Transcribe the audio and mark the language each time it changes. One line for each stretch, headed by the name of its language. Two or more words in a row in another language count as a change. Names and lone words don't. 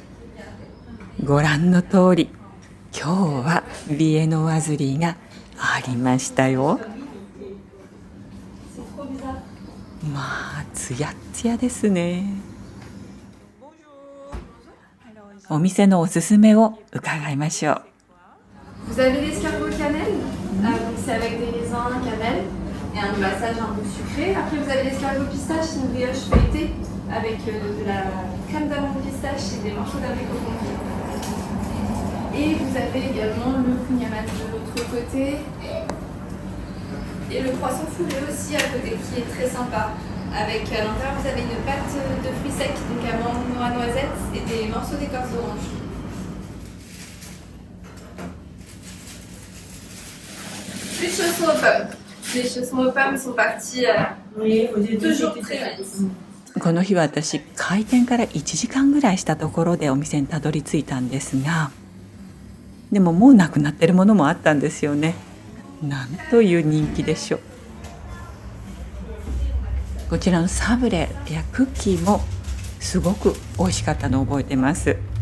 Japanese: ご覧の通り、今日はビエノワズリーがありましたよ。まあつやっつやですね。お店のおすすめを伺いましょう。
French: Vous avez l'escargot cannelle, donc c'est avec des raisins, cannelle et un glaçage un peu sucré. Après vous avez l'escargot pistache, c'est une brioche feuilletée avec de la crème d'amande pistache et des morceaux d'abricot confit. Et vous avez également le kouign-amann de l'autre côté et le croissant fourré aussi à côté qui est très sympa. Avec à l'intérieur vous avez une pâte de fruits secs, donc amandes, noix, noisettes et des morceaux d'écorce d'orange. Les chaussons aux pommes. Les chaussons aux pommes sont partis toujours très vite.
Japanese: この日は私、開店から1時間ぐらいしたところでお店にたどり着いたんですが、でももうなくなってるものもあったんですよね。なんという人気でしょう。こちらのサブレやクッキーもすごく美味しかったのを覚えてます。